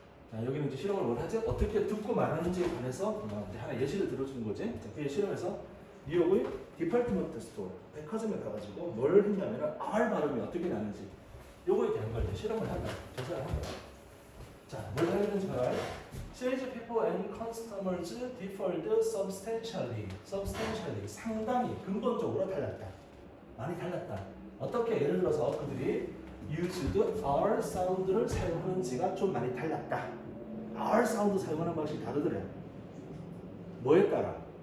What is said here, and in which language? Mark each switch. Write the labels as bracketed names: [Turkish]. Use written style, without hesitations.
[Korean] 자, 여기는 이제 실험을 뭘 하지? 어떻게 듣고 말하는지에 관해서 하나 예시를 들어주는 거지. 자, 그 실험에서 뉴욕의 디파트먼트 스토어 백화점에 가가지고 뭘 했냐면 R 발음이 어떻게 나는지 요거에 대한 걸 실험을 한다. 조사를 한 거야. 자, 뭘 해야 되는지 봐라. [English] Sales people and customers differed substantially. [Korean] 상당히 근본적으로 달랐다. 많이 달랐다. 어떻게? 예를 들어서 그들이 used R 사운드를 사용하는지가 좀 많이 달랐다. R 사운드 사용하는 방식이 다르더래. 뭐에 따라?